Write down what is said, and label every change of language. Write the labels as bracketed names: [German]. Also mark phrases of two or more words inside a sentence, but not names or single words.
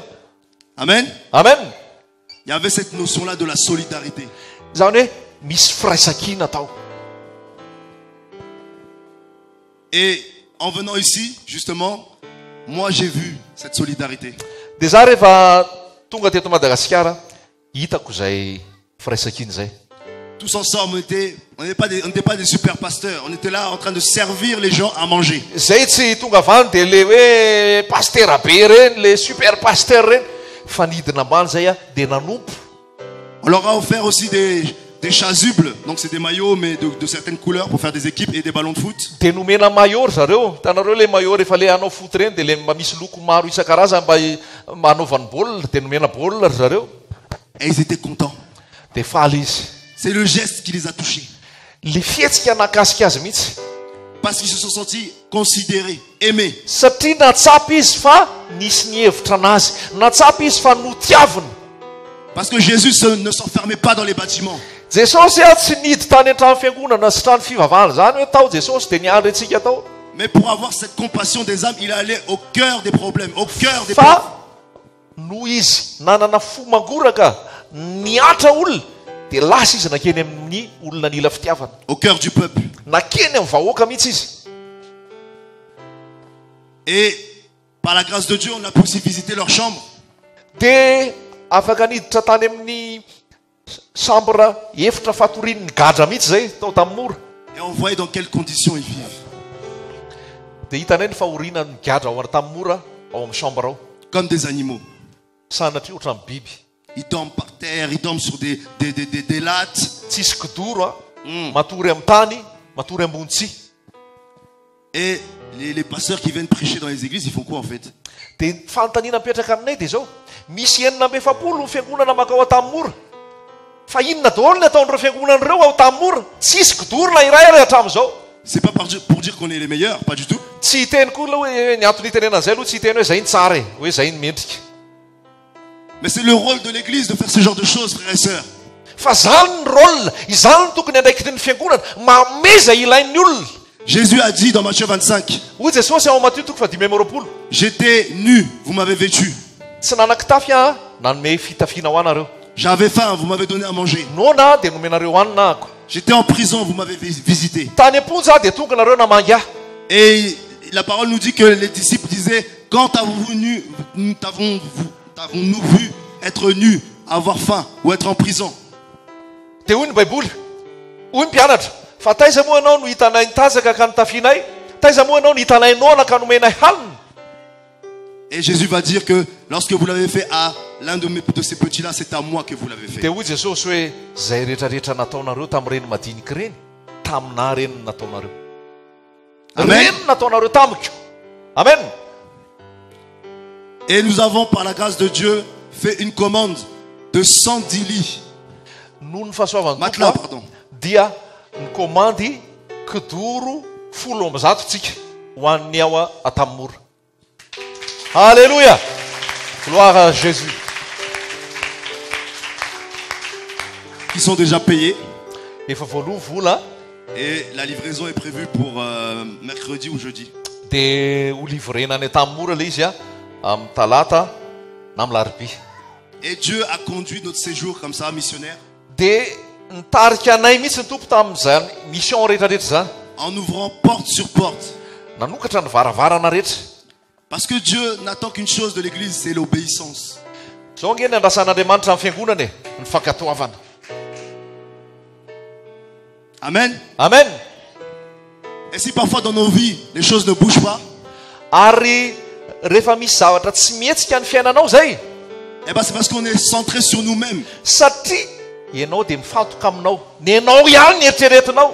[French] Amen. Amen. Il y avait cette notion-là de la solidarité. [Malagasy] Zany hoe misy firaisan-kina tao. [French] Et en venant ici, justement, moi j'ai vu cette solidarité. [Malagasy] Dia za rehefa tonga teto Madagasikara hitako izay firaisan-kina izay. [French] Tous ensemble, on n'était pas des super pasteurs. On était là en train de servir les gens à manger. [Malagasy] Zay tsy tonga avany dia le hoe pastera be reny, le [French] super pasteur [Malagasy] reny, fa nidina ambany zay a dia nanompo. [French] On leur a offert aussi des chasubles. Donc c'est des maillots mais de certaines couleurs pour faire des équipes et des ballons de foot. [Malagasy] Dia nomena maillot zareo, tanareo le maillot rehefa le hanao foot reny dia le mba misy loko maro isan-karazany mba hanaovany baolina dia nomena baolina zareo. [French] Et ils étaient contents. [Malagasy] Dia faly izy. [French] C'est le geste qui les a touchés. [Malagasy] Le fihetsika nakasika azy mihitsy. [French] Parce qu'ils se sont sentis considérés, aimés. [Malagasy] Satria natsapy izy fa nisy ny hevitra anazy, natsapy izy fa notiavina. [French] Parce que Jésus ne s'enfermait pas dans les bâtiments. [Malagasy] Jesosy tsy nidy tany an-trano fiangonana sy trano fivavahana zany hoe tao Jesosy dia niandry antsika tao. [French] Mais pour avoir cette compassion des âmes, il allait au cœur des problèmes, au cœur des [Malagasy] Fa [French] pauvres. [Malagasy] no izy nanana fo mangoraka niatra olona dia lasa izy nakeny amin'ny olona nila fitiavana, [French] Au cœur du peuple. [Malagasy] nakeny amin'ny vahoaka mihitsy izy. [French] Et par la grâce de Dieu, on a pu aussi visiter leur chambre. [Malagasy] Dia afaka niditra tany amin'ny chambre efitra fatorin'ny gadra mihitsy zay tao tamin'ny mora. [French] Et on voyait dans quelles conditions ils vivent. [Malagasy] Dia hitanay ny fahorinan'ny gadra ao tamin'ny mora ao amin'ny chambre ao. [French] Comme des animaux. [Malagasy] Sanatria ohatran'ny biby. [French] ils dorment par terre, ils dorment sur des lattes. [Malagasy] tsisy kidoro a matory amin'ny tany matory ambony tsia. [French] Et les pasteurs qui viennent prêcher dans les églises, ils font quoi en fait? [Malagasy] dia fanontaniana mipetraka aminay dia zao misy 950 fiangonana makao atamin'ny mora fa inona daholo ny ataon'ireo fiangonan'ireo ao tamin'ny mora tsisy kidoro na iray ary hatramin'izao. [French] C'est pas pour dire qu'on est les meilleurs, pas du tout. [Malagasy] tsy hiteny koa aloha hoe ny antony itenenan'izay aloha tsy hiteny hoe zay ny tsara e hoe zay ny mendrika. [French] Mais c'est le rôle de l'église de faire ce genre de choses, frères et sœurs. [Malagasy] fa zany ny rôle izany ny tokony andraikitry ny fiangonana mameza ilain'ny olona. [French] Jésus a dit dans Matthieu 25, [Malagasy] hoy jesosy ao Matthieu 25, [French] j'étais nu, vous m'avez vêtu. [Malagasy] tsy nanan-kitafy a nanome fitafiana ho anareo. [French] J'avais faim, vous m'avez donné à manger. [Malagasy] Nona dia nomenareo hanina ako. [French] J'étais en prison, vous m'avez visité. [Malagasy] Tany am-ponja dia tonga nareo namangy ahy. [French] Et la parole nous dit que les disciples disaient, quand t'avons-nous vu être nus, avoir faim ou être en prison? [Malagasy] dia hoy ny baiboly hoy ny mpianatra fa taiza moa anao no hitanay nitazaka ka nitafianay, taiza moa anao no hitanay nona ka nomenay hanina. [French] Et Jésus va dire que lorsque vous l'avez fait à l'un de ces petits-là, c'est à moi que vous l'avez fait. [Malagasy] dia hoy jesosy hoe zay rehetrarehetra nataonareo tamin'ireny madinika ireny taminahy reny no nataonareo. Amen. Reny nataonareo tamiko. Amen. [French] Et nous avons par la grâce de Dieu fait une commande de 110 lits. [Malagasy] noho ny fahasoavan'ny [French] Matelas, [Malagasy] tompo [French] pardon. [Malagasy] dia nikomandy kidoro 100 tsika ho an'ny ao atamin'ny mora. [French] Alléluia. Gloire à Jésus. Qui sont déjà payés. [Malagasy] Efa voaloha vola [French] Et la livraison est prévue pour mercredi ou jeudi. [Malagasy] dia ho livrena any atamin'ny mora ilay izy a amin'ny talata na amin'ny larobia. [French] Et Dieu a conduit notre séjour comme ça, missionnaire, [Malagasy] dia nitarika anay mihitsy ny tompo tamin'izany mission rehetrarehetra zany, [French] en ouvrant porte sur porte. [Malagasy] nanokatra ny varavarana rehetra. [French] Parce que Dieu n'attend qu'une chose de l'église, c'est l'obéissance. [Malagasy] Zao nge ny andrasan'Andriamanitra amin'ny fiangonana e, ny fankatoavana. Amen. Amen. [French] Et si parfois dans nos vies, les choses ne bougent pas, [Malagasy] Ary rehefa misy zavatra tsy mihetsika ny fiainanao zay, [French] eh ben c'est parce qu'on est centré sur nous-mêmes. [Malagasy] satria ianao dia mifatoka aminao, ny anao ihany ny eritreretinao.